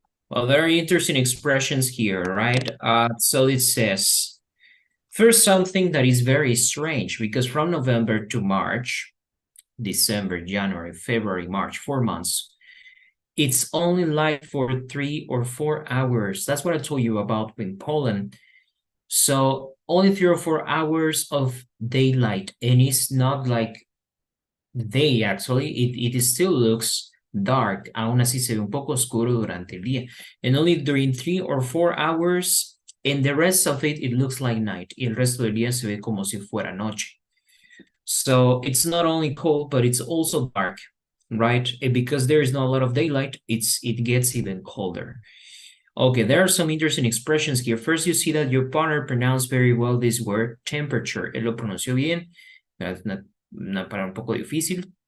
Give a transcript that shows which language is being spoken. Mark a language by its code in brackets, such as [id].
[en] Well, very interesting expressions here, right? So it says, first, something that is very strange, because from November to March, December, January, February, March, 4 months, it's only light for 3 or 4 hours. That's what I told you about in Poland. So only 3 or 4 hours of daylight, and it's not like day, actually. It still looks dark. [es] Aún así se ve un poco oscuro durante el día. [en] And only during 3 or 4 hours, and the rest of it, it looks like night. [es] Y el resto del día se ve como si fuera noche. [en] So it's not only cold, but it's also dark, right? And because there is not a lot of daylight, it gets even colder. Okay, there are some interesting expressions here. First, you see that your partner pronounced very well this word, temperature. [es] Él lo pronunció bien. Es una palabra un poco difícil.